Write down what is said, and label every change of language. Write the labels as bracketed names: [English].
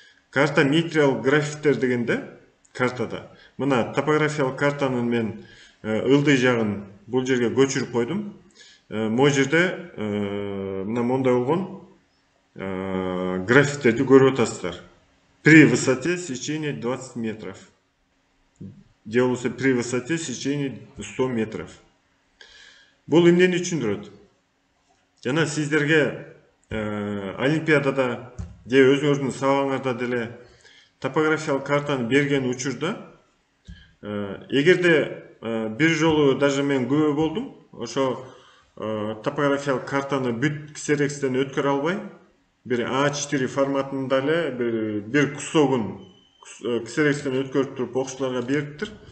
[Kyrgyz] Картометриялык графиктер дегенде картада. Мына топографиялык картанын мен ылдый жагын бул жерге көчүрүп койдум. Могу жерде мына мондай болгон графиктерди көрүп атасыздар. [Russian] При высоте сечения 20 метров. [Kyrgyz] Же болбосо [Russian] при высоте сечения 100 метров. [Kyrgyz] Бул эмнени түшүндүрөт? Жана сиздерге олимпиадада же өзүңөрдүн сабагыңарда деле топографиялык картаны берген учурда, эгерде бир жолу даже мен күбө болдум, ошо топографиялык картаны бүт ксерекстен өткөрө албай, бир А4 форматында эле бир кусогун ксерекстен өткөрүп туруп окуучуларга бериптир.